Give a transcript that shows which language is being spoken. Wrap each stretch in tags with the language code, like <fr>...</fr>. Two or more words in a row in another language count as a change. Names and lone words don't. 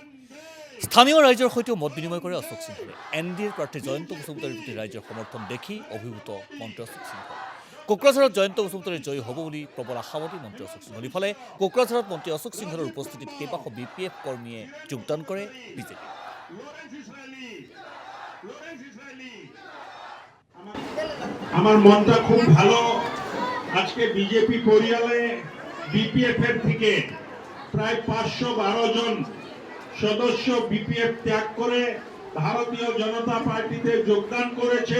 <as>স্থানীয় ৰাইজৰ সৈতেও মত বিনিময় কৰে অশোক সিংহলে। এনডিএৰ প্ৰাৰ্থী জয়ন্ত বসুমতাৰীৰ প্ৰতি ৰাইজৰ সমৰ্থন দেখি অভিভূত মন্ত্ৰী অশোক সিংহ। কোকৰাঝাৰত জয়ন্ত বসুমতাৰী জয়ী হ'ব বুলি প্ৰবল আশাবাদী মন্ত্ৰী অশোক সিংহল। ইফালে কোকৰাঝাৰত মন্ত্ৰী অশোক সিংহলৰ উপস্থিতিত কেইবাশ BPF কৰ্মীয়ে যোগদান কৰে বিজেপি।</as> <bn>আমার মনটা খুব ভালো। আজকে বিজেপি পরিয়ালে বিপিএফ এর থেকে প্রায় 512 জন সদস্য বিপিএফ ত্যাগ করে ভারতীয় জনতা পার্টিতে যোগদান করেছে।</bn>